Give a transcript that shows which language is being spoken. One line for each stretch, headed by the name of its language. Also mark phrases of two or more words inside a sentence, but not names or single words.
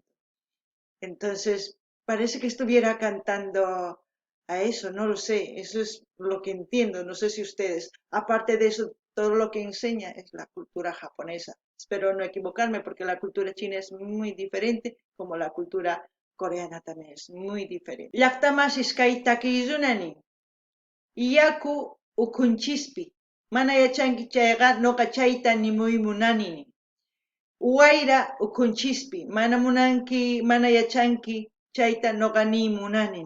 Spanish: Entonces, parece que estuviera cantando a eso, no lo sé, eso es lo que entiendo, no sé si ustedes, aparte de eso, todo lo que enseña es la cultura japonesa. Espero no equivocarme porque la cultura china es muy diferente, como la cultura coreana también es muy diferente.
Quechua: Llaqtamashish kay takiyunani, iyaku ukunchispi, mana yachanki chayqa noqa chayta nimuymunani. Wayra ukunchispi, mana munanki, mana yachanki, chayta noqani munani.